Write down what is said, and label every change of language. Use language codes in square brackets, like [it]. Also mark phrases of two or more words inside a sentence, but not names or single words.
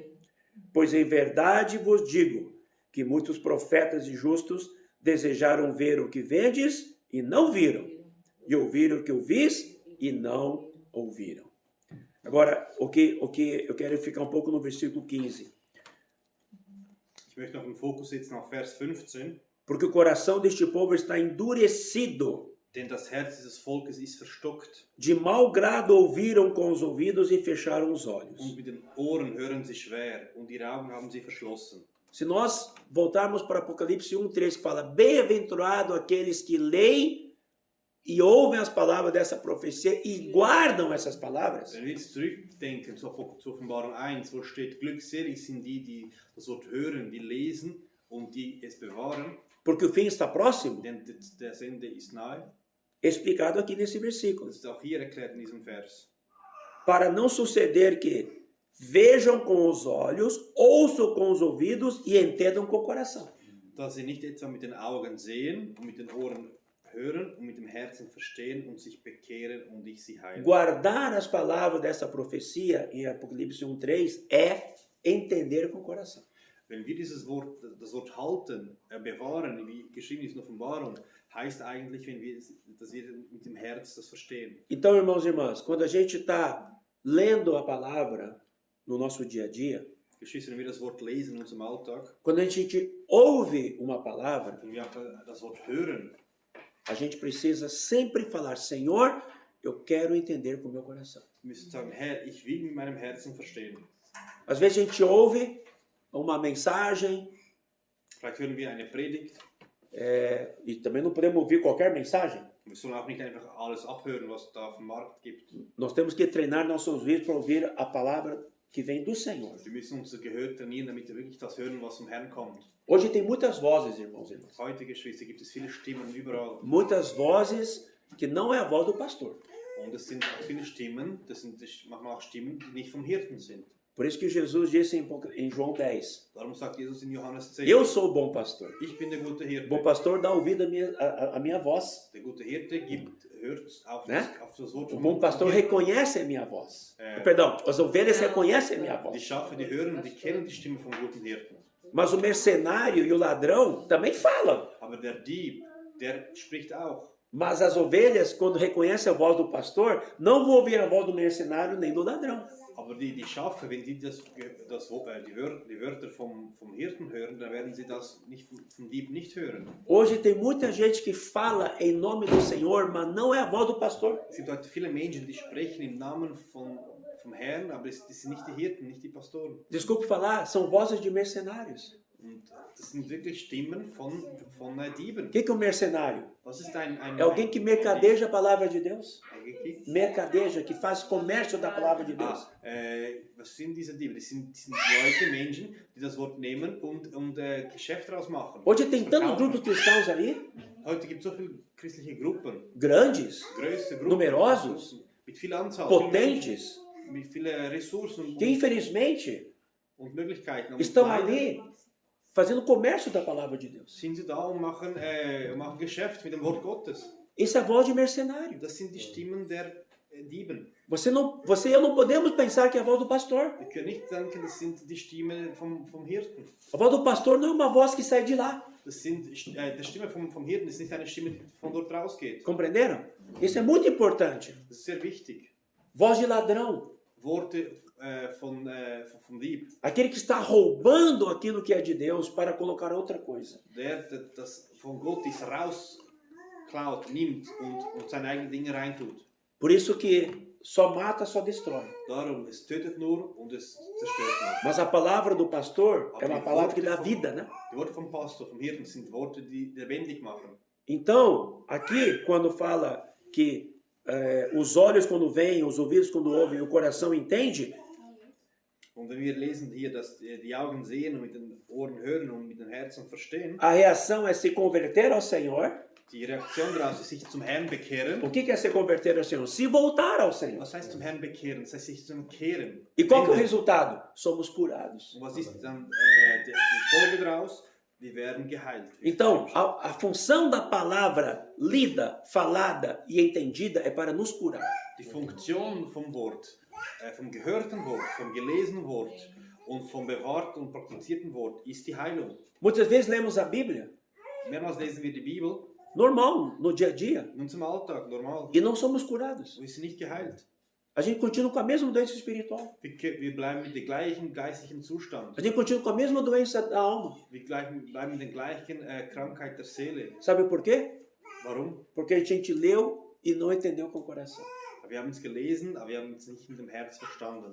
[pt] Pois em verdade vos digo que muitos profetas e justos desejaram ver o que vedes e não viram, e ouvir o que ouvis e não ouviram. Agora, o que eu quero ficar um pouco no versículo 15. [de] Ich möchte noch den Fokus setzen auf Vers 15. [pt] Porque o coração deste povo está endurecido. [de] Denn das Herz dieses Volkes ist verstockt. [pt] De mau grado ouviram com os ouvidos e fecharam os olhos. [de] Und mit den Ohren hören sie schwer und ihre Augen haben sie verschlossen. [pt] Se nós voltarmos para Apocalipse 1:3, que fala, bem-aventurado aqueles que leem e ouvem as palavras dessa profecia e guardam essas palavras. [de] Wenn wir jetzt zurückdenken zur Offenbarung 1, wo steht, glückselig sind die, die das Wort hören, die lesen und die es bewahren, [pt] Porque o fim está próximo, [de] denn das Ende ist nahe. [pt] explicado aqui nesse versículo. [de] Das ist auch hier erklärt in diesem Vers. [pt] Para não suceder que vejam com os olhos, ouçam com os ouvidos e entendam com o coração. [de] Dass sie nicht etwa mit den Augen sehen und mit den Ohren hören und mit dem Herzen verstehen und sich bekehren und ich sie heile. [pt] Guardar as palavras dessa profecia em Apocalipse 1:3 é entender com o coração. [de] Wenn wir das Wort halten, bewahren, wie geschrieben ist in der Offenbarung, heißt eigentlich, dass wir mit dem Herz das verstehen. [pt] Então, irmãos e irmãs, quando a gente está lendo a palavra no nosso dia a dia, [de] Geschwister, wenn wir das Wort lesen in unserem Alltag, [pt] quando a gente ouve uma palavra, [de] wenn wir auch das Wort hören, [pt] a gente precisa sempre falar, Senhor, eu quero entender com o meu coração. [de] wir müssen sagen, Herr, ich will mit meinem Herzen verstehen. [pt] Às vezes a gente ouve uma mensagem, [de] Vielleicht hören wir eine Predigt, [pt] e também não podemos ouvir qualquer mensagem. [de] wir sollen auch nicht einfach alles abhören, was da auf dem Markt gibt. [pt] Nós temos que treinar nossos ouvidos para ouvir a palavra que vem do Senhor. [de] Wir müssen unser Gehör trainieren, damit wir wirklich das hören, was vom Herrn kommt. [pt] Hoje tem muitas vozes, irmãos e irmãs. [de] Heute, Geschwister, gibt es viele Stimmen überall. [pt] Muitas vozes que não é a voz do pastor. [de] Und es sind auch viele Stimmen, das sind manchmal auch Stimmen, die nicht vom Hirten sind. [pt] Por isso que Jesus disse em João 10, [de] Darum sagt Jesus in Johannes 10, [pt] eu sou o bom pastor. [de] ich bin der gute [pt] O [de] Hirte. [pt] bom pastor dá ouvido à minha voz. [de] Der gute Hirte hört auf, [pt] Ne? [de] auf das Wort [pt] O [de] vom [pt] bom pastor [de] Hirten. [pt] reconhece a minha voz. É. Perdão, as ovelhas reconhecem a minha [de] Die [pt] voz. [de] Schafe, die hören und die kennen die Stimme vom guten Hirten. [pt] Mas o mercenário e o ladrão também falam. [de] Aber der Dieb, der spricht auch. [pt] Mas as ovelhas, quando reconhecem a voz do pastor, não vão ouvir a voz do mercenário nem do ladrão. [de] Aber die Schafe, wenn die die Wörter vom Hirten hören, dann werden sie das nicht vom Dieb nicht hören. [pt] Hoje tem muita gente que fala em nome do Senhor, mas não é a voz do pastor. [de] Es gibt heute viele Menschen, die sprechen im Namen vom Herrn, aber das sind nicht die Hirten, nicht die Pastoren. [pt] Desculpe falar, são vozes de mercenários. [de] Und das sind wirklich Stimmen von Dieben. [pt] O que é um mercenário? [de] Was ist [pt] É alguém que mercadeja a palavra de Deus. Mercadeja, que faz comércio da palavra de Deus. [de] Was sind diese Diebe? Das sind Leute, Menschen, die das Wort nehmen und Geschäft daraus machen. [pt] Hoje tem tantos [de] Verkaufen. [pt] grupos cristãos aí, [de] Heute gibt es so viele christliche Gruppen, [pt] grandes, [de] größte Gruppen, [pt] numerosos, [de] mit viel Anzahl, [pt] potentes, [de] mit vielen Ressourcen [pt] que infelizmente [de] und Möglichkeiten. Und [pt] estão [de] leider [pt] ali fazendo comércio da palavra de Deus. [de] sind sie da und machen Geschäft mit dem Wort Gottes. [pt] Isso é a voz de mercenário. [de] Das sind die Stimmen der Dieben. [pt] Você e eu não podemos pensar que é a voz do pastor. [de] Wir können nicht denken, das sind die Stimmen vom Hirten. [pt] A voz do pastor não é uma voz que sai de lá. [de] Das sind, die Stimme vom Hirten ist nicht eine Stimme, die von dort rausgeht. [pt] Compreenderam? Isso é muito importante. [de] Das ist sehr wichtig. [pt] Voz de ladrão. [de] Worte vom Dieb. [pt] Aquele que está roubando aquilo que é de Deus para colocar outra coisa. [de] Der das von Gott ist rausklaut, nimmt und seine eigenen Dinge reintut. [pt] Por isso que só mata, só destrói. [de] Darum, es tötet nur und es zerstört nur. [pt] Mas a palavra do pastor é uma palavra que dá vida, né? [de] Die Worte vom Pastor, vom Hirten sind Worte, die lebendig machen. [pt] Então, aqui, quando fala que os olhos quando veem, os ouvidos quando ouvem, o coração entende, [de] Und wenn wir lesen hier, dass die Augen sehen und mit den Ohren hören und mit dem Herzen verstehen, [pt] a reação é se converter ao Senhor. [de] die Reaktion daraus ist sich zum Herrn bekehren. [pt] O que é se converter ao Senhor? Se voltar ao Senhor. [de] Was heißt zum Herrn bekehren? Das heißt sich zum Kehren. [pt] E qual que é o resultado? Somos curados. [de] Und was ist dann die Folge daraus? Wir werden geheilt. [pt] Então, a função da palavra lida, falada e entendida é para nos curar. [de] Die Funktion vom Wort, vom gehörten Wort, vom gelesenen Wort und vom bewahrten und praktizierten Wort ist die Heilung. [pt] Muitas vezes lemos a Bíblia, [de] Mehrmals lesen wir die Bibel [pt] normal, no dia a dia, [de] in unserem Alltag, [pt] normal. e não somos curados. [de] Und wir sind nicht geheilt. [pt] A gente continua com a mesma doença espiritual. [de] Wir bleiben mit dem gleichen geistlichen Zustand. [pt] A gente continua com a mesma doença da alma. [de] Wir bleiben mit der gleichen Krankheit der Seele. [pt] Sabe por quê? [de] Warum? [pt] Porque a gente leu e não entendeu com o coração. [de] Wir haben es gelesen, aber wir haben es nicht mit dem Herz verstanden.